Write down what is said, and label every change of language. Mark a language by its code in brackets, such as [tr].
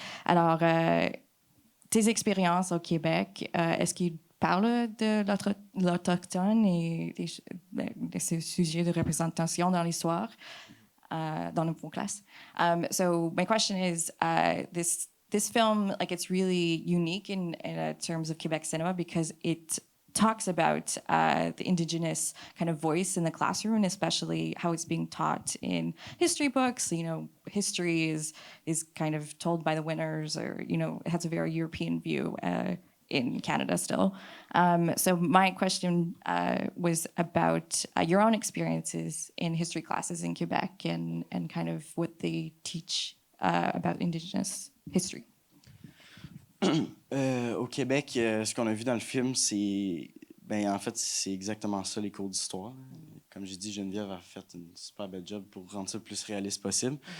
[fr] Alors, tes expériences au Québec, est-ce qu'ils parlent de l'autochtone et de ce sujet de représentation dans l'histoire? Dans vos classes. [en] So my question is, this film, it's really unique in terms of Quebec cinema because it talks about the Indigenous kind of voice in the classroom, especially how it's being taught in history books. History is kind of told by the winners, or it has a very European view. In Canada still. So my question was about your own experiences in history classes in Quebec and kind of what they teach about Indigenous history. [fr] Au Québec, ce qu'on a vu dans le film, en fait, c'est exactement ça, les cours d'histoire. Comme j'ai dit, Geneviève a fait une super belle job pour rendre ça le plus réaliste possible.